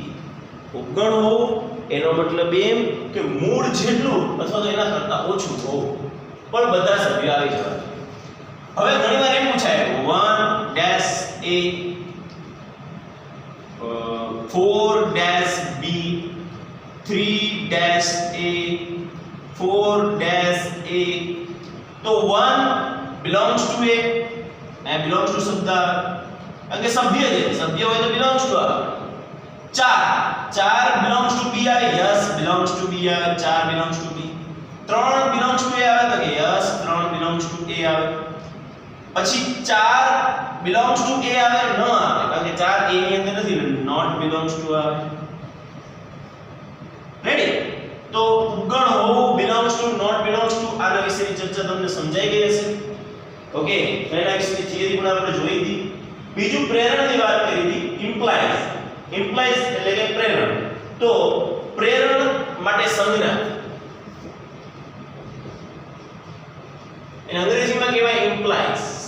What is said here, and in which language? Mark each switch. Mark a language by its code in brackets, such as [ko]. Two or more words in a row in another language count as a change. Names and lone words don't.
[gu] ઉપગણ હોવું એનો મતલબ એમ કે મૂળ જેટલું અથવા તો એના કરતા ઓછું હોવું પણ બધા સભ્યો આવી જવા જોઈએ. હવે ઘણીવાર એમ પૂછાય 1 ડેશ a 4 ડેશ b 3 ડેશ a 4 ડેશ a, તો 1 [en] belongs to a and belongs to [gu] શબ્દ કારણ કે સભ્ય છે, સભ્ય હોય તો [en] belongs to [gu] આવે. [en] 4 belongs to b આવે, yes belongs to b આવે, 4 belongs to b. 3 belongs to a આવે તો કે yes 3 belongs to a આવે. [gu] પછી 4 [en] belongs to a [gu] આવે ન આવે કારણ કે 4 a ની અંદર નથી, [en] not belongs to આવે. [gu] રેડી? તો ઉપગણ હોવું, [en] belongs to, not belongs to [gu] આના વિશેની ચર્ચા તમને સમજાઈ ગઈ હશે. ઓકે, એના વિશેની થિયરી પણ આપણે જોઈ હતી. બીજું પ્રેરણની વાત કરી હતી, implies. implies એટલે કે પ્રેરણ. તો પ્રેરણ માટે સંજ્ઞા એને અંગ્રેજીમાં કહેવાય implies.